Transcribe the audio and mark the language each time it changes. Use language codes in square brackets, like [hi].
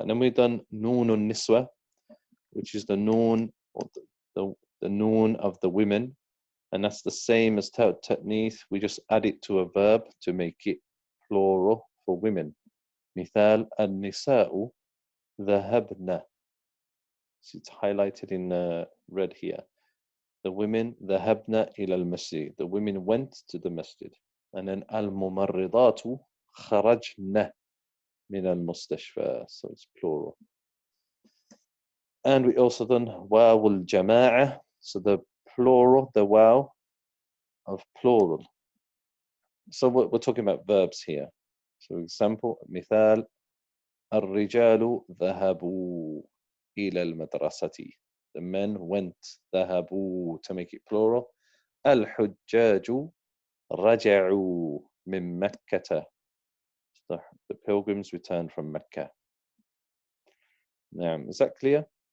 [en] And then we've done noon niswa, which is the noon, or the noon of the women. And that's the same as ta'nith. We just add it to a verb to make it plural for women. [ar] مثال النساء ذهبن. [en] So it's highlighted in red here. The women [ar] ذهبن إلى المسجد. [en] The women went to the masjid. And then [ar] الممرضات خرجن من المستشفى. [en] So it's plural. And we also done واو الجماعة. So the plural, the waw of plural. So we're talking about verbs here. So example, [ar] مثال الرجال ذهبوا إلى المدرسة. [en] The men went. ذهبوا, to make it plural. [ar] الحجاج رجعوا من مكة. [en] The pilgrims returned from Mecca. Now, is that clear?